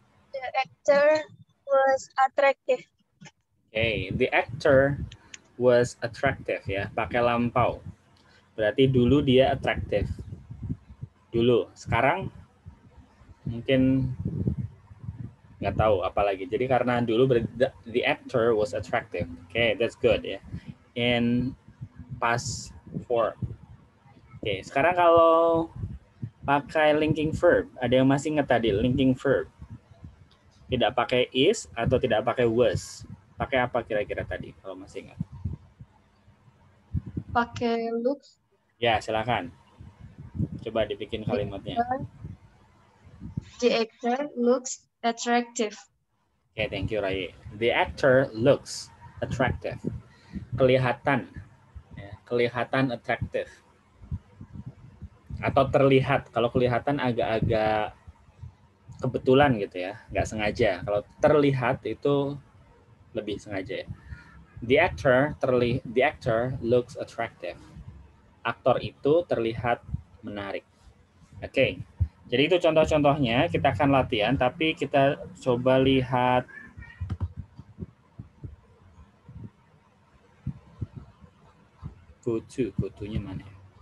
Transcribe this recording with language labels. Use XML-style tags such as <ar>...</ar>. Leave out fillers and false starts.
<en>The actor was attractive. Okay, the actor was attractive</en> <id>ya, pakai lampau. Berarti dulu dia attractive. Dulu. Sekarang mungkin nggak tahu apalagi. Jadi karena dulu</id> <en>the actor was attractive. Okay, that's good ya. In past form.</en> <id>Oke, sekarang kalau pakai linking verb, ada yang masih ingat tadi linking verb? Tidak pakai is atau tidak pakai was. Pakai apa kira-kira tadi kalau masih ingat? Pakai looks. Ya, silakan. Coba dibikin kalimatnya.</id> <en>The actor looks attractive. Oke, thank you Rai. The actor looks attractive.</en> <id>Kelihatan, ya, kelihatan attractive. Atau terlihat. Kalau kelihatan agak-agak kebetulan gitu ya, nggak sengaja. Kalau terlihat itu lebih sengaja ya.</id> <en>The actor looks attractive.</en> <id>Aktor itu terlihat menarik. Oke. Jadi itu contoh-contohnya, kita akan latihan, tapi kita coba lihat go-to-nya mana ya?</id>